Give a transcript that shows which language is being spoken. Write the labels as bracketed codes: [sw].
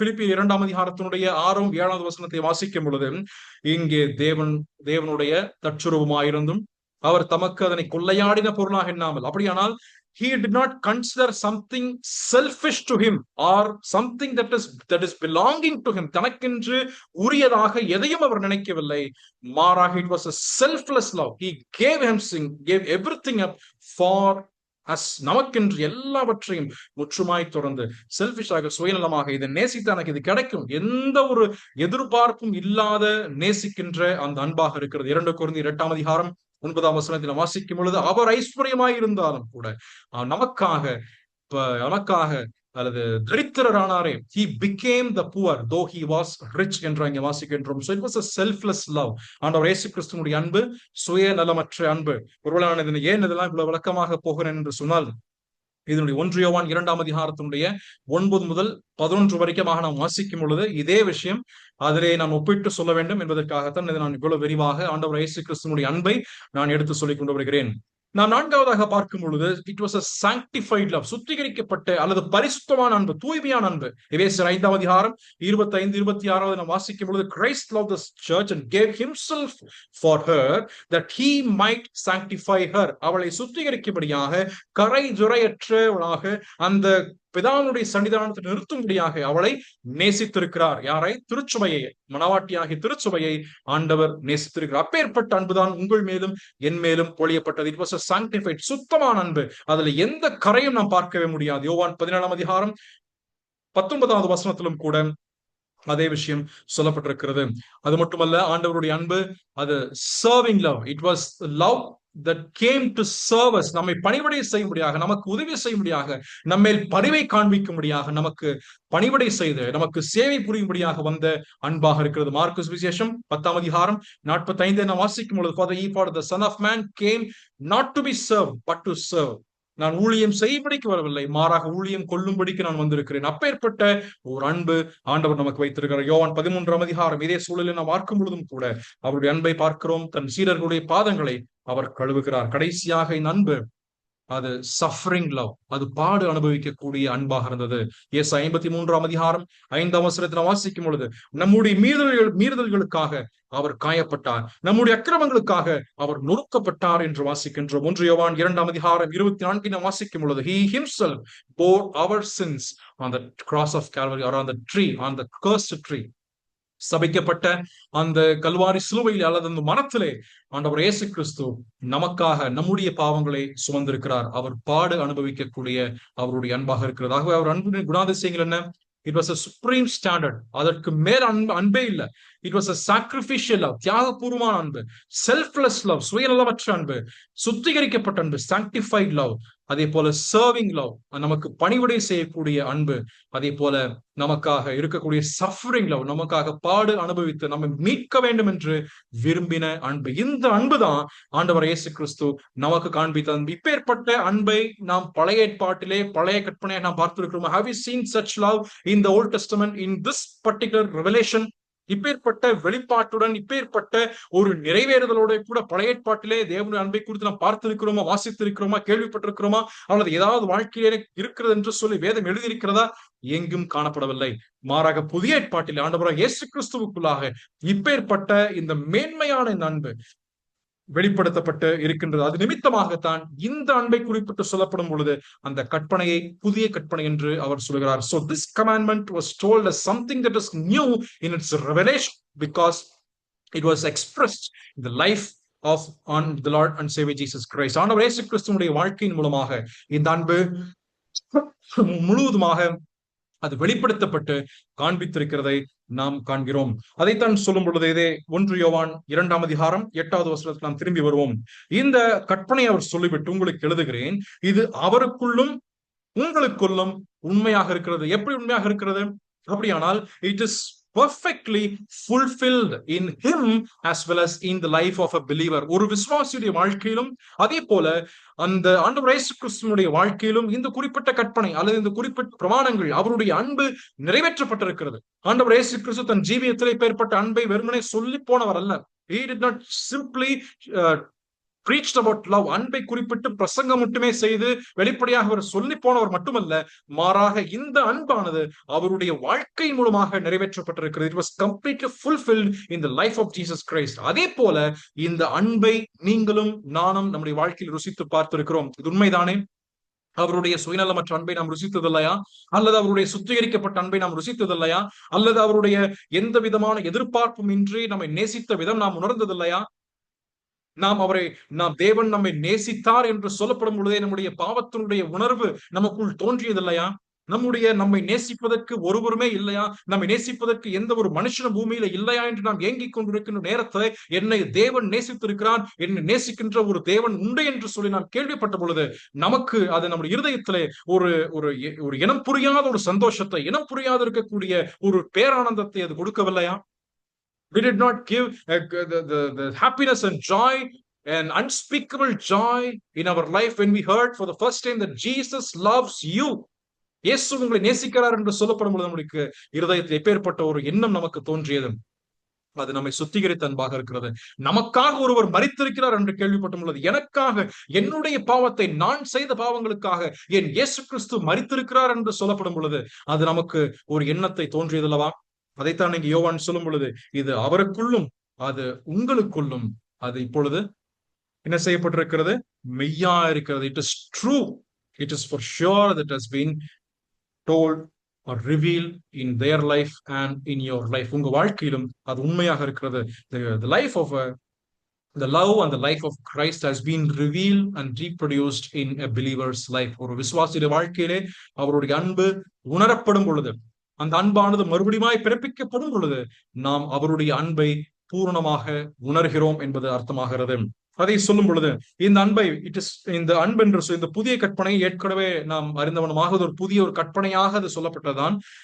[ta] பிலிப்பியர் 2ஆம் அதிகாரத்தினுடைய 6ஆம் 7வது வசனத்தை வாசிக்கும் பொழுது, இங்கே தேவனுடைய தற்சுரூபமாயிருந்தும் அவர் தமக்கு அதனை கொள்ளையாடின பொருளாக எண்ணாமல், அப்படியானால் [en] he did not consider something selfish to him or something that is belonging to him. [ta] தனக்கென்று உரியதாக எதையும் அவர் நினைக்கவில்லை. மாறாக [en] it was a selfless love. He gave everything up for us. [ta] நமக்கென்று எல்லாவற்றையும் முற்றுமாய் தொடர்ந்து செல்ஃபிஷாக, சுயநலமாக, இதை நேசித்து எனக்கு இது கிடைக்கும் எந்த ஒரு எதிர்பார்ப்பும் இல்லாத நேசிக்கின்ற அந்த அன்பாக இருக்கிறது. 2 கொரிந்தியர் 8ஆம் அதிகாரம் 9ஆம் வசனத்தில் வாசிக்கும் பொழுது, அவர் ஐஸ்வர்யமாய் இருந்தாலும் கூட நமக்காக அல்லது தரித்திரரானாரே, [en] he became the poor though he was rich [ta] என்று அங்கே வாசிக்கின்றோம். [en] So it was a selfless love. [ta] ஆண்டவர் இயேசு கிறிஸ்துவினுடைய அன்பு சுயநலமற்ற அன்பு. ஒருவேளை நான் ஏன் இதெல்லாம் இவ்வளவு விளக்கமாக போகிறேன் என்று சொன்னால், இதனுடைய 1 யோவான் 2ஆம் அதிகாரத்தினுடைய 9 முதல் 11 வரைக்குமாக நாம் வாசிக்கும் பொழுது இதே விஷயம் அதிலே நான் ஒப்பிட்டு சொல்ல வேண்டும் என்பதற்காகத்தான் இதை நான் இவ்வளவு விரிவாக ஆண்டவர் இயேசு கிறிஸ்துவினுடைய அன்பை நான் எடுத்து சொல்லிக் கொண்டு வருகிறேன். நான் 4ஆவதாக பார்க்கும் பொழுது [en] it was a sanctified love. [ta] சுத்திகரிக்கப்பட்ட அல்லது பரிசுத்தமான அன்பு, தூய்மையான அன்பு. எபேசியர் 5ஆம் அதிகாரம் 25, 26 நாம் வாசிக்கும் பொழுது, [en] Christ loved the church and gave himself for her that he might sanctify her. [ta] அவளை சுத்திகரிக்கும்படியாக, கரை ஜுரையற்றவளாக அந்த பிதாவுடைய சன்னிதானத்தில் நிறுத்தும்படியாக அவளை நேசித்திருக்கிறார். யாரை? திருச்சபையை, மணவாட்டியாகிய திருச்சபையை ஆண்டவர் நேசித்திருக்கிறார். அப்பேற்பட்ட அன்புதான் உங்கள் மேலும் என் மேலும் பொழியப்பட்டது. [en] it was a sanctified, [ta] சுத்தமான அன்பு. அதுல எந்த கரையும் நாம் பார்க்கவே முடியாது. யோவான் 17ஆம் அதிகாரம் 19வது வசனத்திலும் கூட அதே விஷயம் சொல்லப்பட்டிருக்கிறது. அது மட்டுமல்ல, ஆண்டவருடைய அன்பு அது [en] Serving love. It was love that came to serve us. [ta] நம்மை பணிவிடை செய்யும்படியாக, நமக்கு உதவி செய்யும்படியாக, நம்மேல் பரிவை காண்பிக்கும்படியாக, நமக்கு பணிவிடை செய்து நமக்கு சேவை புரியும்படியாக வந்த அன்பாக இருக்கிறது. மார்க்கு சுவிசேஷம் 10ஆம் அதிகாரம் 45 நாம் வாசிக்கும் பொழுது, [en] for the son of man came not to be served but to serve. [ta] நான் ஊழியம் செய்யும்படிக்கு வரவில்லை, மாறாக ஊழியம் கொள்ளும்படிக்கு நான் வந்திருக்கிறேன். அப்பேற்பட்ட ஒரு அன்பு ஆண்டவர் நமக்கு வைத்திருக்கிறார். யோவான் 13ஆம் அதிகாரம் இதே சூழலில் நாம் பார்க்கும் பொழுதும் கூட அவருடைய அன்பை பார்க்கிறோம். தன் சீடர்களுடைய பாதங்களை அவர் கழுவுகிறார். கடைசியாக இந்த அன்பு அது [en] suffering love, [ta] அது பாடு அனுபவிக்கக்கூடிய அன்பாக இருந்தது. ஏசாயா 53ஆம் அதிகாரம் 5ஆம் வசனத்தில் வாசிக்கும் பொழுது, நம்முடைய மீறுதல்களுக்காக அவர் காயப்பட்டார், நம்முடைய அக்கிரமங்களுக்காக அவர் நொறுக்கப்பட்டார் என்று வாசிக்கின்றோம். 1 யோவான் 2ஆம் அதிகாரம் 24 வாசிக்கும் பொழுது, [en] he himself bore our sins on the cross of Calvary or on the tree, on the cursed tree. [ta] சபிக்கப்பட்ட அந்த கல்வாரி சிலுவையில் அல்லது அந்த மரத்திலே ஆண்டவர் இயேசு கிறிஸ்து நமக்காக நம்முடைய பாவங்களை சுமந்திருக்கிறார். அவர் பாடு அனுபவிக்கக்கூடிய அவருடைய அன்பாக இருக்கிறது. ஆகவே அவர் அன்பின் குணாதிசயங்கள் என்ன? [en] It was a supreme standard. [ta] அதற்கு மேல் அன்பே இல்லை. [en] it was a sacrificial love, [ta] தியாகபூர்வமான அன்பு, [en] selfless love, [ta] சுயநலமற்ற அன்பு, சுத்திகரிக்கப்பட்ட அன்பு, [en] Sanctified love. [ta] அதே போல [en] serving love, [ta] நமக்கு பணிவிடை செய்யக்கூடிய அன்பு. அதே போல நமக்காக இருக்கக்கூடிய [en] suffering love, [ta] நமக்காக பாடு அனுபவித்து நம்மை மீட்க வேண்டும் என்று விரும்பின அன்பு. இந்த அன்பு தான் ஆண்டவர் இயேசு கிறிஸ்து நமக்கு காண்பித்த அன்பு. இப்பேற்பட்ட அன்பை நாம் பழைய ஏற்பாட்டிலே, பழைய கற்பனையை நாம் பார்த்திருக்கிறோம். [en] Have you seen such love in the Old Testament, in this particular revelation? [ta] இப்பேற்பட்ட வெளிப்பாட்டுடன், இப்பேற்பட்ட ஒரு நிறைவேறுதலோட கூட பழைய ஏற்பாட்டிலே தேவனுடைய அன்பை குறித்து நாம் பார்த்திருக்கிறோமா, வாசித்திருக்கிறோமா, கேள்விப்பட்டிருக்கிறோமா, அல்லது ஏதாவது வாழ்க்கையிலே இருக்கிறது என்று சொல்லி வேதம் எழுதியிருக்கிறதா? எங்கும் காணப்படவில்லை. மாறாக புதிய ஏற்பாட்டிலே ஆண்டவராகிய இயேசு கிறிஸ்துவுக்குள்ளாக இப்பேற்பட்ட இந்த மேன்மையான இந்த அன்பு வெளிப்படுத்தப்பட்டு இருக்கின்றது. அது நிமித்தமாகத்தான் இந்த அன்பை குறிப்பிட்டு சொல்லப்படும் பொழுது அந்த கற்பனையை புதிய கற்பனை என்று அவர் சொல்கிறார். [en] So this commandment was told as something that is new in its revelation because it was expressed in the life of on the Lord and Savior Jesus Christ. [ta] ஆண்டவர் இயேசு கிறிஸ்துவினுடைய வாழ்க்கையின் மூலமாக இந்த அன்பு முழுவதுமாக அது வெளிப்படுத்தப்பட்டு காண்பித்திருக்கிறதை நாம் காண்கிறோம். அதைத்தான் சொல்லும் பொழுது இதே 1 யோவான் 2ஆம் அதிகாரம் 8வது வசனத்துக்கு நாம் திரும்பி வருவோம். இந்த கற்பனை அவர் சொல்லிவிட்டு உங்களுக்கு எழுதுகிறேன், இது அவருக்குள்ளும் உங்களுக்குள்ளும் உண்மையாக இருக்கிறது. எப்படி உண்மையாக இருக்கிறது? அப்படியானால் [en] it is perfectly fulfilled in him as well as in the life of a believer. [ta] ஒரு விசுவாசியுடைய வாழ்க்கையிலும் அதே போல அந்த ஆண்டவர் இயேசு கிறிஸ்துவினுடைய வாழ்க்கையிலும் இந்த குறிப்பிட்ட கற்பனை அல்லது இந்த குறிப்பிட்ட பிரமாணங்கள், அவருடைய அன்பு நிறைவேற்றப்பட்டிருக்கிறது. ஆண்டவர் இயேசு கிறிஸ்து தன் ஜீவியத்திலே பெயர்பட்ட அன்பை வெறுமனே சொல்லி போனவர் அல்ல. [en] He did not simply preached about love. [ta] அன்பை குறிப்பிட்டு பிரசங்கம் மட்டுமே செய்து வெளிப்படையாக அவர் சொல்லி போனவர் மட்டுமல்ல, மாறாக இந்த அன்பானது அவருடைய வாழ்க்கை மூலமாக நிறைவேற்றப்பட்டிருக்கிறது. [en] It was completely fulfilled in the life of Jesus Christ. [ta] அதே போல இந்த அன்பை நீங்களும் நானும் நம்முடைய வாழ்க்கையில் ருசித்து பார்த்திருக்கிறோம். இது உண்மைதானே? அவருடைய சுயநலமற்ற அன்பை நாம் ருசித்ததில்லையா? அல்லது அவருடைய சுத்திகரிக்கப்பட்ட அன்பை நாம் ருசித்ததில்லையா? அல்லது அவருடைய எந்த விதமான எதிர்பார்ப்பும் இன்றி நம்மை நேசித்த விதம் நாம் உணர்ந்ததில்லையா? நாம் தேவன் நம்மை நேசித்தார் என்று சொல்லப்படும் பொழுதே நம்முடைய பாவத்தினுடைய உணர்வு நமக்குள் தோன்றியதில்லையா? நம்மை நேசிப்பதற்கு ஒருவருமே இல்லையா? நம்மை நேசிப்பதற்கு எந்த ஒரு மனுஷன பூமியில இல்லையா என்று நாம் ஏங்கிக் கொண்டிருக்கின்ற நேரத்தில் என்னை தேவன் நேசித்திருக்கிறான், என்னை நேசிக்கின்ற ஒரு தேவன் உண்டு என்று சொல்லி நாம் கேள்விப்பட்ட பொழுது நமக்கு அது நம்முடைய இருதயத்திலே ஒரு ஒரு இனம் புரியாத ஒரு சந்தோஷத்தை, இனம் புரியாத இருக்கக்கூடிய ஒரு பேரானந்தத்தை அது கொடுக்கவில்லையா? [en] We did not give the happiness and joy, an unspeakable joy in our life when we heard for the first time that Jesus loves you. [ta] இயேசு உங்களை நேசிக்கிறார் என்று சொல்லப்படும் பொழுது நம்மளுக்கு இருதயத்தில் எப்பேற்பட்ட ஒரு எண்ணம் நமக்கு தோன்றியது. அது நம்மை சுத்திகரித்த அன்பாக இருக்கிறது. நமக்காக ஒருவர் மரித்திருக்கிறார் என்று கேள்விப்படும் பொழுது, எனக்காக, என்னுடைய பாவத்தை, நான் செய்த பாவங்களுக்காக என் இயேசு கிறிஸ்து மரித்திருக்கிறார் என்று சொல்லப்படும் பொழுது அது நமக்கு ஒரு எண்ணத்தை தோன்றியதல்லவா? அதைத்தான் இங்கு யோவான் சொல்லும் பொழுது, இது அவருக்குள்ளும் அது உங்களுக்குள்ளும் அது இப்பொழுது என்ன செய்யப்பட்டிருக்கிறது? மெய்யா இருக்கிறது. [en] It is true. It is for sure that has been told or revealed in their life and in your life. [ta] உங்க வாழ்க்கையிலும் அது உண்மையாக இருக்கிறது. [en] The life of the love and the life of Christ has been revealed and reproduced in a believer's life. [ta] ஒரு விசுவாசியுடைய வாழ்க்கையிலே அவருடைய அன்பு உணரப்படும் பொழுது, அந்த அன்பானது மறுபடியும் பிறப்பிக்கப்படும் பொழுது நாம் அவருடைய அன்பை பூரணமாக உணர்கிறோம் என்பது அர்த்தமாகிறது. அதை சொல்லும் பொழுது இந்த அன்பை இந்த அன்பு என்று இந்த புதிய கற்பனை ஏற்கனவே நாம் அறிந்தவனமாக ஒரு புதிய ஒரு கற்பனையாக அது சொல்லப்பட்டதான்.